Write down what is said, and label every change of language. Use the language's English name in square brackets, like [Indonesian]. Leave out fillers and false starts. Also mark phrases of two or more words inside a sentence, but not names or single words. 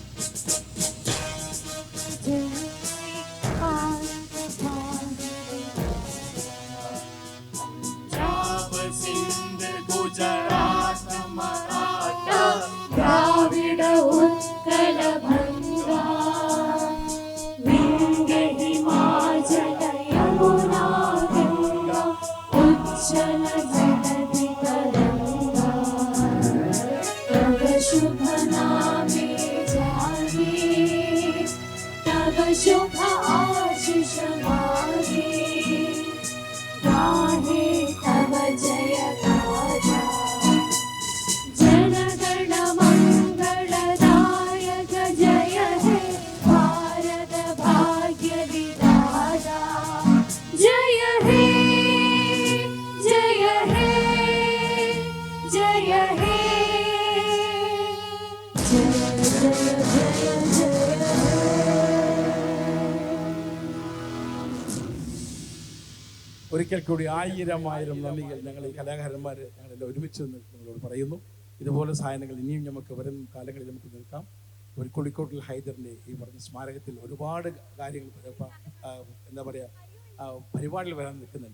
[Bangla] দ্রাবিড় উৎকল ভঙ্গ, বিঙ্গ হিমাচল যমুনা গঙ্গ, উজ্জল জগতি তরঙ্গ. তব শুভ নামে জাগে, তব শুভ আশিষ মাগে, গাহে তব জয় গাথা. জনগণ মঙ্গলদায়ক জয় হে ভারত ভাগ্য বিধাতা. জয় হে জয় হে জয় হে জয় জয় জয় জয়. [Malayalam] ഒരിക്കൽ കൂടി 1000 നന്ദികൾ ഞങ്ങൾ ഈ കലാകാരന്മാർ ഞങ്ങളെല്ലാം ഒരുമിച്ച് നിങ്ങളോട് പറയുന്നു. ഇതുപോലെ സാധനങ്ങൾ ഇനിയും നമുക്ക് വരും കാലങ്ങളിൽ നമുക്ക് നിൽക്കാം. ഒരു കോഴിക്കോട്ടിൽ ഹൈദറിൻ്റെ ഈ പറഞ്ഞ സ്മാരകത്തിൽ ഒരുപാട് കാര്യങ്ങൾ എന്താ പറയുക പരിപാടികൾ വരാൻ നിൽക്കുന്നുണ്ട്.